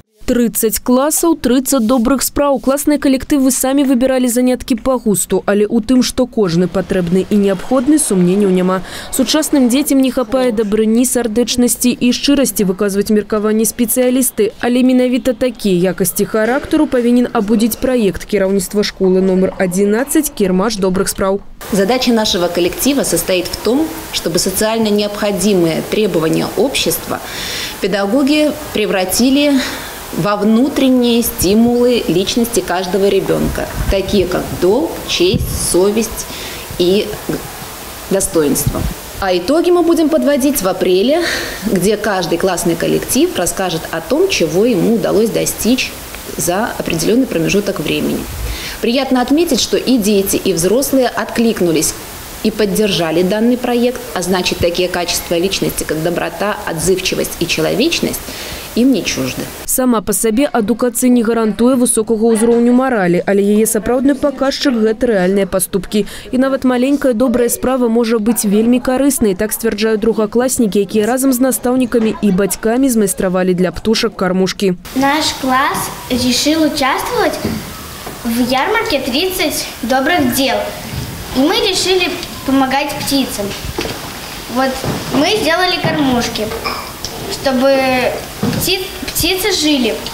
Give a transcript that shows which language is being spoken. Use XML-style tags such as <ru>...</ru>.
<be>30 классаў, 30 добрых спраў. Класныя калектывы самі выбіралі заняткі па густу, але ў тым, што кожны патрэбны і неабходны, сумненняў няма. Сучасным дзецям не хапае дабрыні, сардэчнасці і шчырасці выказваць меркаванні спецыялісты, але менавіта такія якасці характару павінен абудзіць праект кіраўніцтва школы номер 11 «Кірмаш добрых спраў».</be> <ru>Задача нашего коллектива состоит в том, чтобы социально необходимые требования общества педагоги превратили во внутренние стимулы личности каждого ребенка, такие как долг, честь, совесть и достоинство. А итоги мы будем подводить в апреле, где каждый классный коллектив расскажет о том, чего ему удалось достичь за определенный промежуток времени. Приятно отметить, что и дети, и взрослые откликнулись и поддержали данный проект, а значит, такие качества личности, как доброта, отзывчивость и человечность, им не чужды.</ru> <be>Сама по сабе адукацыя не гарантуе высокага ўзроўню маралі, але яе сапраўдны паказчык – гэта рэальныя паступкі. І нават маленькая добрая справа можа быць вельмі карыснай, так сцвярджаюць другакласнікі, якія разам з настаўнікамі і бацькамі змайстравалі для птушак кормушкі.</be> <ru>Наш класс решил участвовать в ярмарке 30 добрых дел. И мы решили помогать птицам. Вот мы сделали кормушки, чтобы птицы жили.</ru>